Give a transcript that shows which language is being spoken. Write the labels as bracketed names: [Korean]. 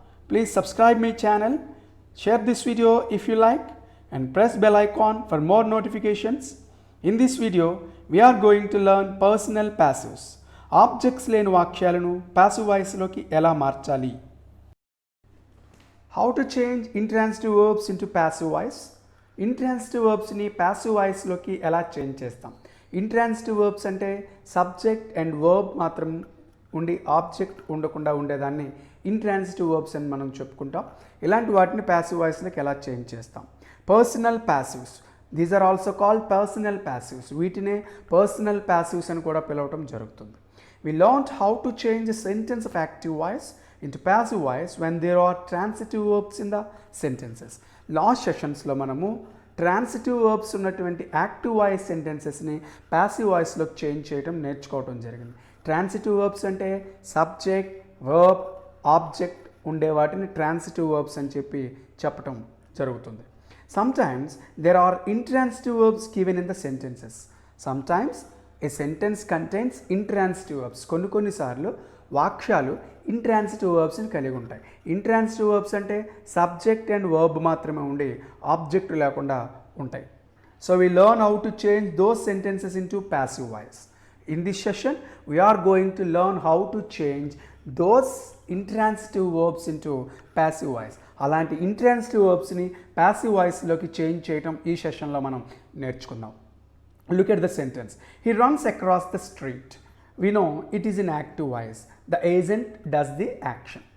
[English] Please subscribe my channel, share this video if you like and press bell icon for more notifications. In this video, we are going to learn personal passives. [Telugu] Objects లేని వాక్యాలను passive voice లోకి ఎలా మార్చాలి? [English] How to change intransitive verbs into passive voice? [Telugu] Intransitive verbs ని passive voice లోకి ఎలా change చేస్తాం? Intransitive verbs అంటే సబ్జెక్ట్ అండ్ వర్బ్ మాత్రం ఉండి ఆబ్జెక్ట్ ఉండకుండా ఉండేదాన్ని ఇంట్రాన్సిటివ్ వర్బ్స్ అని మనం చెప్పుకుంటాం. ఇలాంటి వాటిని ప్యాసివ్ వాయిస్లోకి ఎలా చేంజ్ చేస్తాం? Personal ప్యాసివ్స్, [English] These are also called personal passives. [Telugu] వీటినే పర్సనల్ ప్యాసివ్స్ అని కూడా పిలవటం జరుగుతుంది. [English] We learned how to change a sentence of active voice into passive voice when there are transitive verbs in the sentences. [Telugu] Last సెషన్స్లో మనము transitive verbs ఉన్నటువంటి active voice సెంటెన్సెస్ని passive వాయిస్లోకి change చేయడం నేర్చుకోవడం జరిగింది. ట్రాన్సిటివ్ వర్బ్స్ అంటే సబ్జెక్ట్, వర్బ్, ఆబ్జెక్ట్ ఉండే వాటిని transitive verbs అని చెప్పటం జరుగుతుంది. [English] Sometimes there are intransitive verbs given in the sentences. Sometimes a sentence contains intransitive verbs. [Telugu] కొన్నిసార్లు వాక్యాలు ఇంట్రాన్సిటివ్ వర్బ్స్ని కలిగి ఉంటాయి. ఇంట్రాన్సిటివ్ వర్బ్స్ అంటే సబ్జెక్ట్ అండ్ వర్బ్ మాత్రమే ఉండి ఆబ్జెక్ట్ లేకుండా ఉంటాయి. [English] So we learn how to change those sentences into passive voice. In this session we are going to learn how to change those intransitive verbs into passive voice. [Telugu] అలాంటి intransitive వర్బ్స్ని passive వాయిస్లోకి change చేయడం ఈ సెషన్లో మనం నేర్చుకుందాం. [English] Look at the sentence. He runs across the street. We know it is in active voice. The agent does the action.